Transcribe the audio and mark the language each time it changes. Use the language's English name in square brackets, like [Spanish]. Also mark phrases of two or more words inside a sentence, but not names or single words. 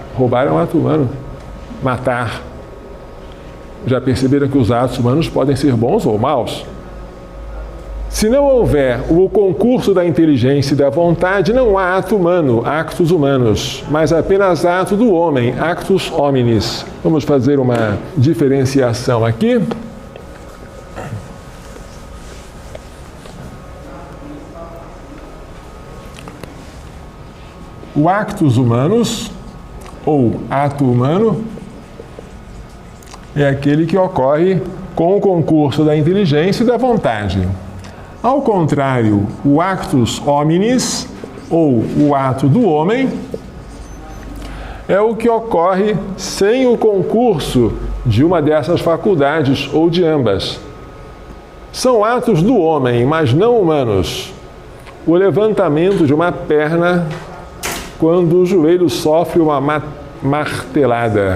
[Portuguese] Roubar é um ato humano. Matar. Já perceberam que os atos humanos podem ser bons ou maus? Se não houver o concurso da inteligência e da vontade, não há ato humano, actos humanos, mas apenas ato do homem, [Latin] actus hominis. [Portuguese] Vamos fazer uma diferenciação aqui. O [Latin] actus humanus, [Portuguese] ou ato humano, é aquele que ocorre com o concurso da inteligência e da vontade. Ao contrário, o [Latin] actus hominis, [Portuguese] ou o ato do homem, é o que ocorre sem o concurso de uma dessas faculdades ou de ambas. São atos do homem, mas não humanos. O levantamento de uma perna quando o joelho sofre uma martelada.